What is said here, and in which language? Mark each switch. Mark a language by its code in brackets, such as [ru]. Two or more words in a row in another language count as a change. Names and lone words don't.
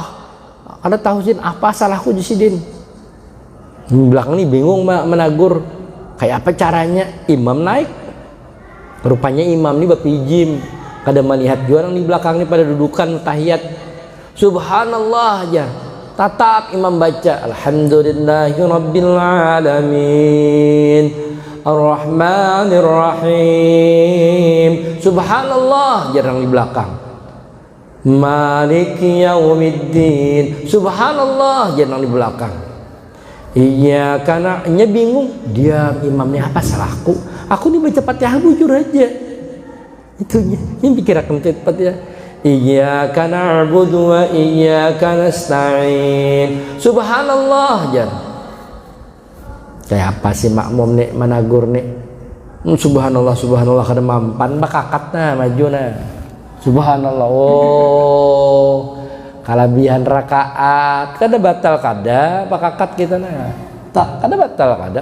[bjn] Kada tahu sidin apa salahku di sidin. Di belakang ni bingung menagur kayak apa caranya. Imam naik, rupanya imam ni bapijim, kada melihat orang di belakang ni pada dudukan tahiyat subhanallah aja. Tatap imam baca [ar] الحمد لله رب العالمين الرحمن الرحيم سبحان الله [bjn] jarang di belakang. [ar] مالك يوم الدين سبحان الله [bjn] jarang di belakang. Iya karena bingung dia imamnya apa salahku, aku nih baca Fatihah bujur aja itunya yang pikirakan cepat ya. [ar] إياك نعبد وإياك نستعين سبحان الله jar. [bjn] Kayak apa sih makmum nih managur nih subhanallah kada mampan bakakat nah maju nah subhanallah. Oh kalabihan rakaat kada batal kada bakakat kita nah tak kada batal kada.